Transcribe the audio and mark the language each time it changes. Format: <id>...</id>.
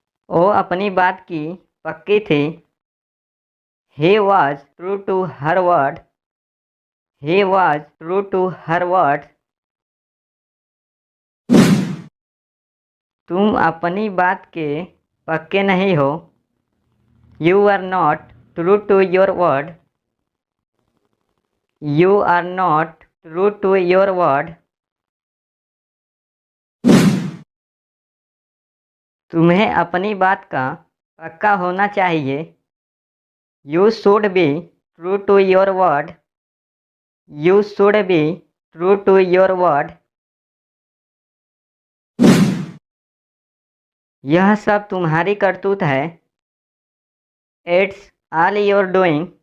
<hi>वो अपनी बात की पक्की थी।</hi> <en>He was true to her word. He was true to her word.</en> <hi>तुम अपनी बात के पक्के नहीं हो।</hi> <en>You are not true to your word. You are not true to your word.</en> <hi>तुम्हें अपनी बात का पक्का होना चाहिए।</hi> <en>You should be true to your word. You should be true to your word.</en> <hi>यह सब तुम्हारी करतूत है।</hi> <en>It's all your doing.</en>